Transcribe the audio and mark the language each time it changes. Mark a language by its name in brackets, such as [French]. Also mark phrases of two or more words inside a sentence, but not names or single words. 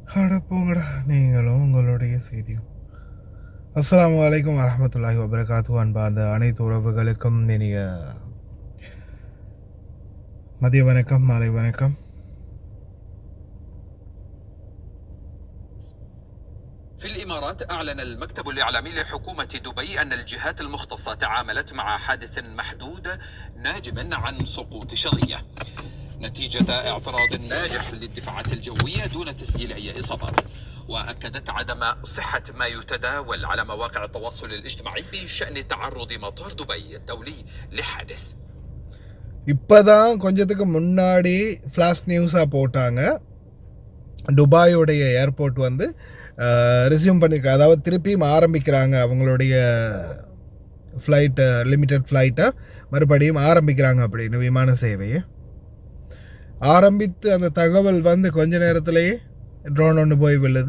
[Tamil] அடப்போங்கடா நீங்களும் உங்களுடைய செய்தியும். [Arabic] السلام عليكم ورحمة الله وبركاته. [Tamil] அன்பார்ந்த அனைத்து உறவுகளுக்கும் இனிய மதிய வணக்கம், மாலை வணக்கம். [Arabic] في الإمارات أعلن المكتب الإعلامي لحكومة دبي أن الجهات المختصة تعاملت مع حادث محدود ناجم عن سقوط شظية نتيجة اعتراض ناجح للدفاعات الجوية دون تسجيل أي إصابات، وأكدت عدم صحة ما يتداول على مواقع التواصل الاجتماعي بشأن تعرض مطار دبي الدولي لحادث. [Tamil] இப்போதான் கொஞ்சத்துக்கு முன்னாடி [English] flash news [Tamil] போட்டாங்க, துபாயோடைய ஏர்போர்ட் வந்து ரெஸ்யூம் பண்ணியிருக்காங்க, அதாவது திருப்பியும் ஆரம்பிக்கிறாங்க அவங்களுடைய ஃப்ளைட்டை, [English] limited flight [Tamil] மறுபடியும் ஆரம்பிக்கிறாங்க அப்படின்னு, விமான சேவையை ஆரம்பித்து அந்த தகவல் வந்து கொஞ்ச நேரத்திலேயே ட்ரோன் ஒன்று போய் விழுது.